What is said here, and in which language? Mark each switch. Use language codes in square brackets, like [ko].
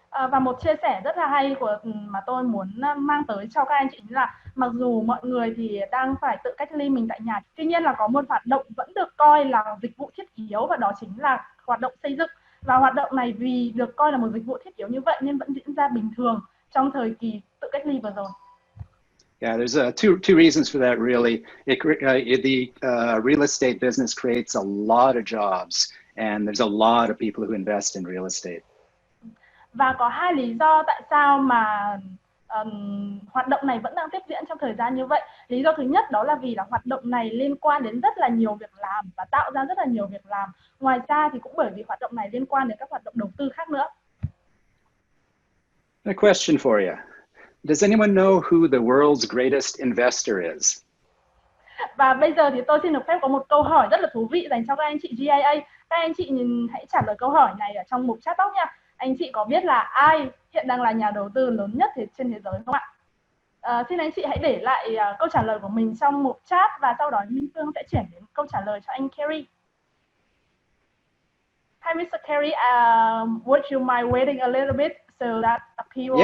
[vi] Và một chia sẻ rất là hay mà tôi muốn mang tới cho các anh chị là mặc dù mọi người thì đang phải tự cách ly mình tại nhà, tuy nhiên là có một hoạt động vẫn được coi là dịch vụ thiết yếu, và đó chính là hoạt động xây dựng. Và hoạt động này vì được coi là một dịch vụ thiết yếu như vậy nên vẫn diễn ra bình thường trong thời kỳ tự cách ly vừa rồi. [en] Yeah, there's two reasons for that really. The real estate business creates a lot of jobs, and there's a lot of people who invest in real estate. [vi] Và có hai lý do tại sao mà hoạt động này vẫn đang tiếp diễn trong thời gian như vậy. Lý do thứ nhất đó là vì là hoạt động này liên quan đến rất là nhiều việc làm và tạo ra rất là nhiều việc làm. Ngoài ra thì cũng bởi vì hoạt động này liên quan đến các hoạt động đầu tư khác nữa. [en] A question for you. Does anyone know who the world's greatest investor is? [vi] Và bây giờ thì tôi xin được phép có một câu hỏi rất là thú vị dành cho các anh chị GIA. Các anh chị hãy trả lời câu hỏi này ở trong mục chat box nha. Anh chị có biết là ai hiện đang là nhà đầu tư lớn nhất trên thế giới không ạ? Xin anh chị hãy để lại câu trả lời của mình trong mục chat và sau đó Minh Phương sẽ chuyển đến câu trả lời cho anh Kerry. [en] Hi, Mr. Kerry. Would you mind waiting a little bit so that people